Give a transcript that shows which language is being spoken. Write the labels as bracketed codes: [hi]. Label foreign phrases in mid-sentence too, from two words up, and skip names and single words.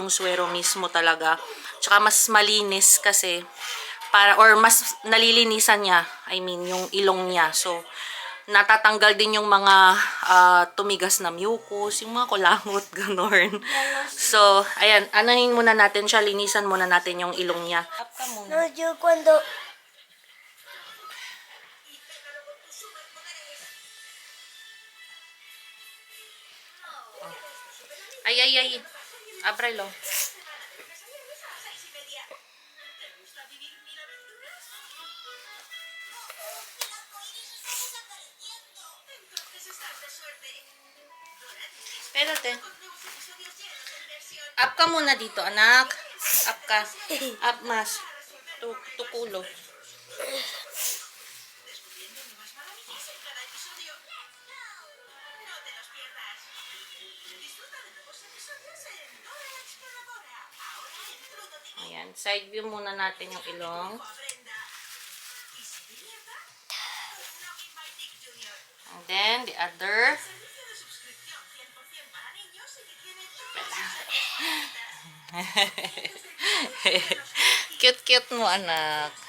[tl] Yung suero mismo talaga. Tsaka mas malinis kasi mas nalilinisan niya, [en] I mean, [tl] yung ilong niya. So, natatanggal din yung mga tumigas na mucus, yung mga kulangot, ganon. So, ayan, anahin muna natin siya, linisan muna natin yung ilong niya. Up ka muna. [es] No, yo cuando... Ay. Ábrelo. Espérate. [tl] Up ka muna dito, anak. Up ka. Up mas. Tukulo. Ayan. [en] Side view [tl] muna natin yung ilong. [en] And then, the other. [tl] Cute-cute mo, anak.